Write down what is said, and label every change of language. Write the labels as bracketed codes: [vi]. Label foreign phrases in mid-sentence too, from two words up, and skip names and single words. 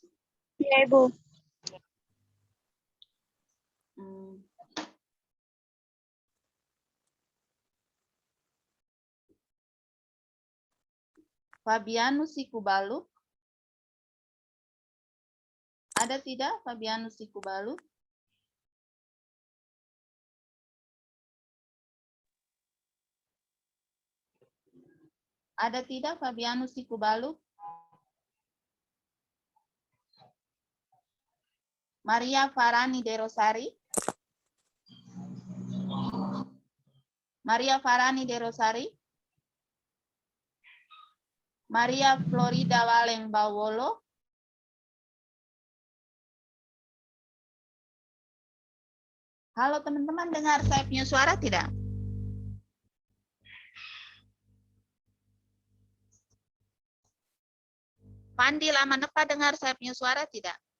[id] Ya, Ibu. Fabianus Sikubaluk. Ada tidak Fabianus Sikubaluk? Ada tidak Fabianus Sikubaluk? Maria Farani de Rosari? Maria Farani de Rosari? Maria Florida Waleng Bawolo? Halo teman-teman, dengar saya punya suara tidak? Pandi Lama Nepa dengar saya punya suara tidak?